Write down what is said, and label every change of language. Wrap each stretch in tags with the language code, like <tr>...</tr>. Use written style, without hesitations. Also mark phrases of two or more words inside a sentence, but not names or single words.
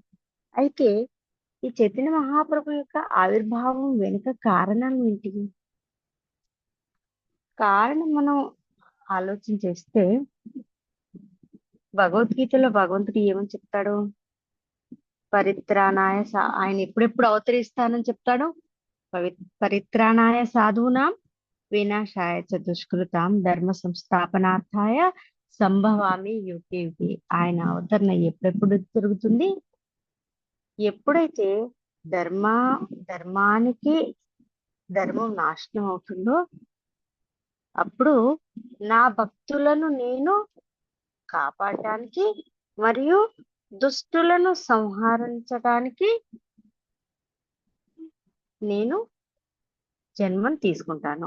<te>అయితే ఈ చైతన్య మహాప్రభు యొక్క ఆవిర్భావం వెనుక కారణాలు ఏంటి? కారణం మనం ఆలోచన చేస్తే భగవద్గీతలో భగవంతుడు ఏమని చెప్తాడు? పరిత్రాణాయ ఆయన ఎప్పుడెప్పుడు అవతరిస్తానని చెప్తాడు.</te> <sa>పరిత్రాణాయ సాధూనాం వినాశాయ చ దుష్కృతాం ధర్మ సంస్థాపనార్థాయ సంభవామి యుగే యుగే.</sa> <te>ఆయన అవతరణ ఎప్పుడెప్పుడు జరుగుతుంది? ఎప్పుడైతే ధర్మానికి ధర్మం నాశనం అవుతుందో అప్పుడు నా భక్తులను నేను కాపాడటానికి మరియు దుష్టులను సంహరించడానికి నేను జన్మను తీసుకుంటాను.</te>